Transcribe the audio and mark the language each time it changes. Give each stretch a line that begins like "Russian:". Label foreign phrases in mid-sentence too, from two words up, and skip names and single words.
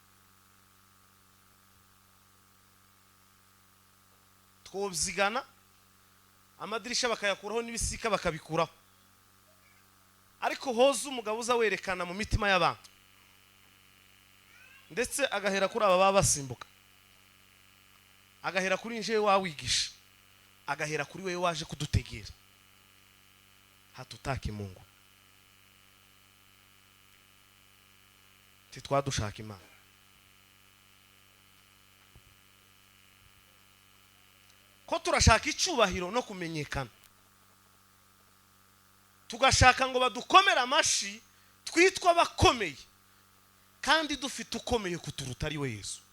Rundi: Twobyigana amadirisha bakayakuraho n'ibisika bakabikuraho ariko hoza umugabo uza werekana mu mitima y'abantu ndetse agahera kuri aba baba basimbuka agahera kuri nje wawigisha agahera kuri wewe waje kudutegera.
Swahili: Hatutaki Mungu
Rundi: titwadushaka Imana. Ko turashaka icubahiro no kumenyekana tugashaka ngo badukomera amashi twitwa bakomeye kandi dufite ukomeye kuturuta ari we Yesu.